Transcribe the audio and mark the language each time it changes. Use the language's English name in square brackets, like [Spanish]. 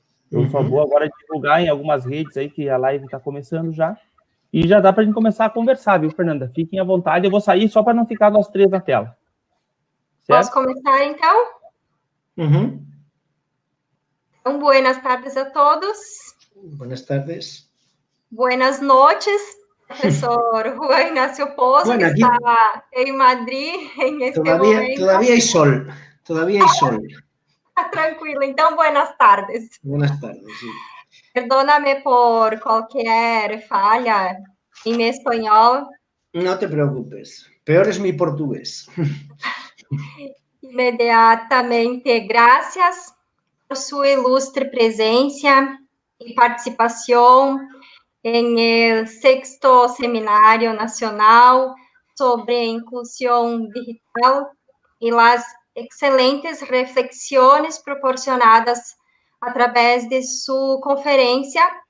[Portuguese] Eu só vou agora divulgar em algumas redes aí que a live está começando já. E já dá para a gente começar a conversar, viu, Fernanda? Fiquem à vontade. Eu vou sair só para não ficar nós três na tela. Certo? Posso começar, então? Então, [Spanish] buenas tardes a todos. Buenas tardes. Buenas noches, profesor Juan Ignacio Pozo, bueno, que aquí... está en Madrid en este momento. Todavía hay sol, todavía hay sol. Tranquilo, [Portuguese] então, [Spanish] buenas tardes. Buenas tardes, sí. Perdóname por cualquier falla en mi español. No te preocupes, peor es mi portugués. Inmediatamente, gracias por su ilustre presencia y participación en el 6º Seminario Nacional sobre Inclusión Digital y las excelentes reflexiones proporcionadas a través de su conferencia